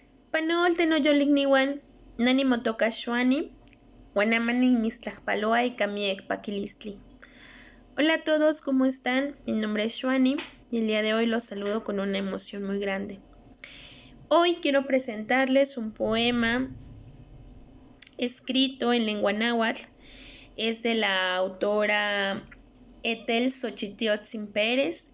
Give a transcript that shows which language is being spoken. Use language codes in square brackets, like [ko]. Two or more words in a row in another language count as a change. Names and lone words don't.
[nah] Panol tenoyolikniuan nani motoka Xuani, Guanamani mistlajpaloa y kamiek pakilistli. [es] Hola a todos, ¿cómo están? Mi nombre es Xuani y el día de hoy los saludo con una emoción muy grande. Hoy quiero presentarles un poema escrito en lengua náhuatl. Es de la autora Etel Xochitiotzin Pérez.